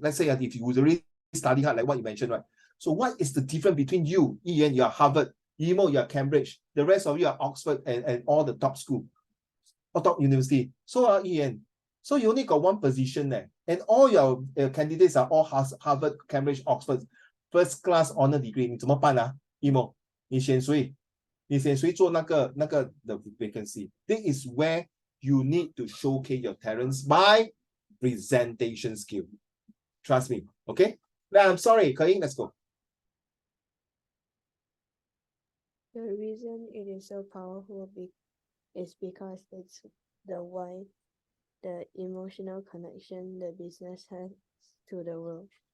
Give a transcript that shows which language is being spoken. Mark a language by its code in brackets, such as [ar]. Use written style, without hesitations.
[en] Let's say if you really study hard, like what you mentioned, right? So what is the difference between you, Ian, you are Harvard, Emo, you are Cambridge, the rest of you are Oxford and all the top school, or top university. So Ian, so you only got one position there, and all your candidates are all Harvard, Cambridge, Oxford, first class honor degree. [zh] 你怎么办啊 Emo? 你选谁做那个 [en] the vacancy? This is where you need to showcase your talents by presentation skill. Trust me, okay? I'm sorry, Ke-Yin, let's go. The reason it is so powerful is because it's the why, the emotional connection the business has to the world.